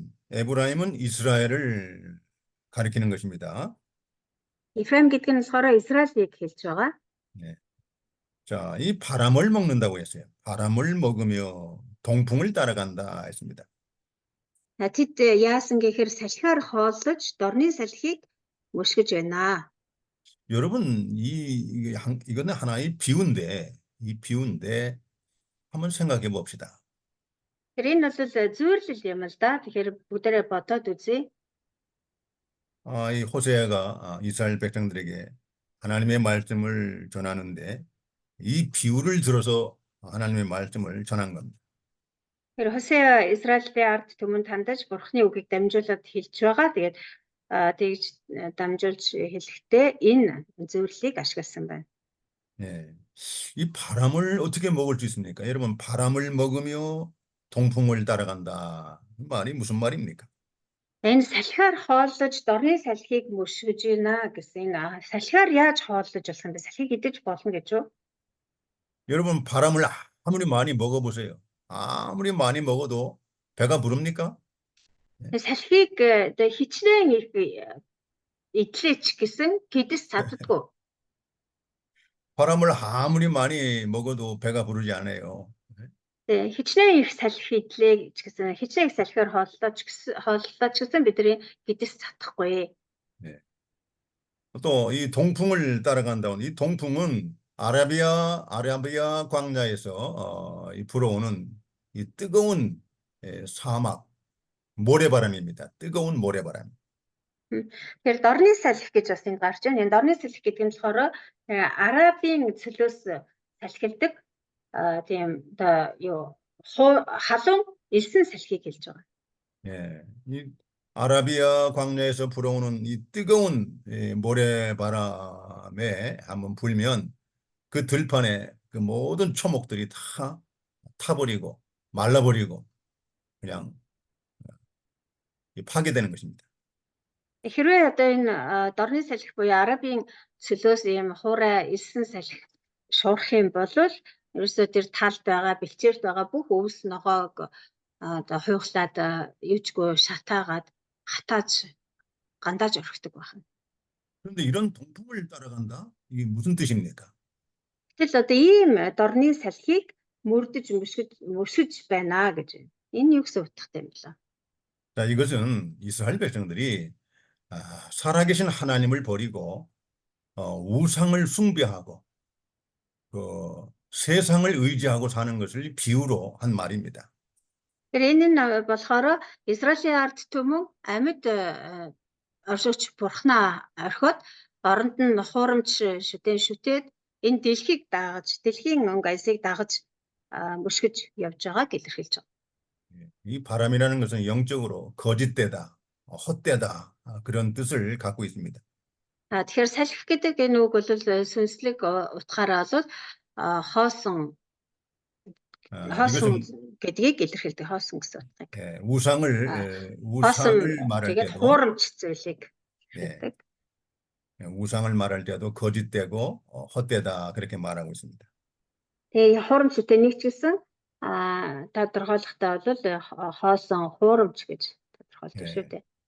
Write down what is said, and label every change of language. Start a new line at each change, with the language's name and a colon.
Korean: 에브라임은 이스라엘을 가리키는 것입니다.
Mongolian: Ефрем гэдэг нь болохоор Израилийг хэлж байгаа.
Korean: 자, 이 바람을 먹는다고 했어요. 바람을 먹으며 동풍을 따라간다 했습니다.
Mongolian: Тэд яасан гэхээр салхиар хооллож дорны салхийг мөшгөж байна.
Korean: 여러분, 이거는 하나의 비유인데, 이 비유인데, 한번 생각해 봅시다.
Mongolian: Тэр энэ бол зүйрлэл юм л да. Тэгэхээр бүгдээрээ бодоод үзье.
Korean: 이 호세아가 이스라엘 백성들에게 하나님의 말씀을 전하는데, 이 비유를 들어서 하나님의 말씀을 전한 겁니다.
Mongolian: Тэр Хосеа Израилийн ард түмэнд хандаж Бурхны үгийг дамжуулаад хэлж байгаа. Тэгээд тэгж дамжуулж хэлэхдээ энэ зөвлөлийг ашигласан байна.
Korean: 예. 이 바람을 어떻게 먹을 수 있습니까? 여러분, 바람을 먹으며 동풍을 따라간다. 이 말이 무슨 말입니까?
Mongolian: Энэ салхиар хооллож дорны салхийг мөшгөж байна гэсэн салхиар яаж хооллож болох юм бэ? Салхийг идэж болно гэж үү?
Korean: 여러분, 바람을 아무리 많이 먹어보세요. 아무리 많이 먹어도 배가 부릅니까?
Mongolian: Салхийг одоо хичнээн их идлээч гэсэн гэдэс цаддаггүй.
Korean: 바람을 아무리 많이 먹어도 배가 부르지 않아요.
Mongolian: Хичнээн их салхи идлээ ч гэсэн хичнээн их салхиар хооллооч гэсэн бидний гэдэс цадахгүй.
Korean: 네. 또 이 동풍을 따라간다는 이 동풍은 아라비아 광야에서 불어오는 이 뜨거운 사막 모래바람입니다. 뜨거운 모래바람.
Mongolian: Тэгэхээр дорны салхи гэж бас энд гарч байна. Энэ дорны салхи гэдэг нь болохоор Арабын цөлөөс салхилдаг тийм одоо халуун элсэн салхийг хэлж байгаа.
Korean: 예, 이 아라비아 광야에서 불어오는 이 뜨거운 모래바람에 한번 불면 그 들판에 그 모든 초목들이 다 타버리고 말라버리고 그냥 파괴되는 것입니다.
Mongolian: Хэрвээ одоо энэ дорны салхи буюу Арабын цөлөөс ийм хуурай элсэн салхи шуурах юм бол ерөөсөө тэр талд байгаа бэлчээрт байгаа бүх өвс ногоог одоо хуйхлаад юучгүй шатаагаад хатааж гандааж орхидог байна.
Korean: 그런데 이런 동풍을 따라간다? 이게 무슨 뜻입니까?
Mongolian: Гэтэл одоо ийм дорны салхийг мөрдөж мөшгөж байна гэж байна. Энэ юу гэсэн утгатай юм бэ?
Korean: 자, 이것은 이스라엘 백성들이 살아계신 하나님을 버리고 우상을 숭배하고 그 세상을 의지하고 사는 것을 비유로 한 말입니다.
Mongolian: Тэр энэ нь болохоор Израилийн ард түмэн амьд оршигч бурхнаа орхиод оронд нь хуурамч шүтээд энэ дэлхийг дагаж дэлхийн өнгө аясыг дагаж мөшгөж явж байгааг илэрхийлж байгаа.
Korean: 이 바람이라는 것은 영적으로 거짓되다, 헛되다 그런 뜻을 갖고 있습니다.
Mongolian: Тэгэхээр салхи гэдэг энэ үг бол сүнслэг утгаараа бол хоосон гэдгийг илэрхийлдэг хоосон гэсэн утгаыг.
Korean: 우상을 말할
Mongolian: тэгээд
Korean: 때도
Mongolian: хуурамч зүйлийг хэлдэг.
Korean: 우상을 말할 때도 거짓되고 헛되다 그렇게 말하고 있습니다.
Mongolian: Тэгээ хуурамч гэдэг нэг ч гэсэн тодорхойлохдоо бол хоосон хуурамч гэж тодорхойлдог шүү дээ.